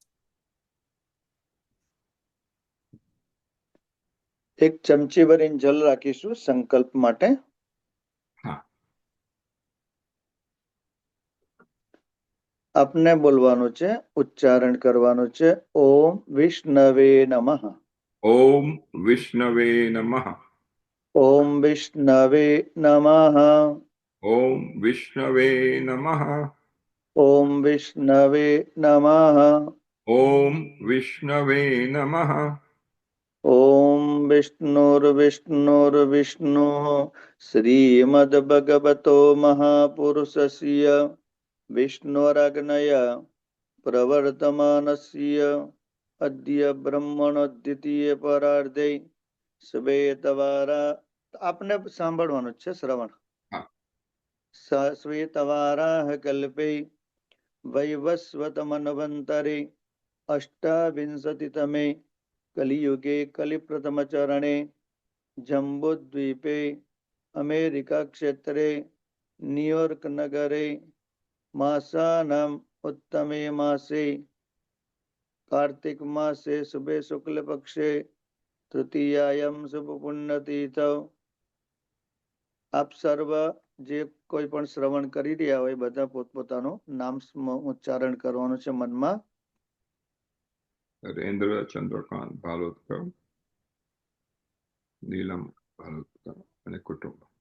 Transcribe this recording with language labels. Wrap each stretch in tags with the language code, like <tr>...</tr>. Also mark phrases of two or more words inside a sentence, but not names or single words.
<gu>એક ચમચી ભરીને જલ રાખીશું સંકલ્પ માટે. આપને બોલવાનું છે, ઉચ્ચારણ કરવાનું છે</gu> <sa>ओम विष्णवे नमः. ओम विष्णवे नमः. ॐ विष्णवे नमः। ओम विष्णवे नमः। ॐ विष्णवे नमः। ओम विष्णवे नमः। ॐ विष्णुर्विष्णुर्विष्णुः श्रीमद्भगवतो महापुरुषस्य विष्णोराज्ञया प्रवर्तमानस्य अद्य ब्रह्मणो द्वितीय परार्धे श्वेतवारा</sa> <gu>આપને સાંભળવાનું છે શ્રવણ. હા.</gu> <sa>श्वेतवाराह कल्पे वैवस्वतमन्वंतरे अष्टाविंशतितमे कलियुगे कलिप्रथमचरणे जंबुद्वीपे अमेरिका क्षेत्रे न्युयोर्क नगरे मासानाम उत्तमे मासे कार्तिक मासे शुभे शुक्ल पक्षे तृतीयायम शुभ पुण्यतीथ.</sa> <gu>આપ સર્વ જે કોઈ પણ શ્રવણ કરી રહ્યા હોય બધા પોતપોતાનું નામ ઉચ્ચારણ કરવાનું છે મનમાં. નરેન્દ્ર ચંદ્રકાંત ભાલોદકર, નીલમ ભાલોદકર અને કુટુંબ.</gu>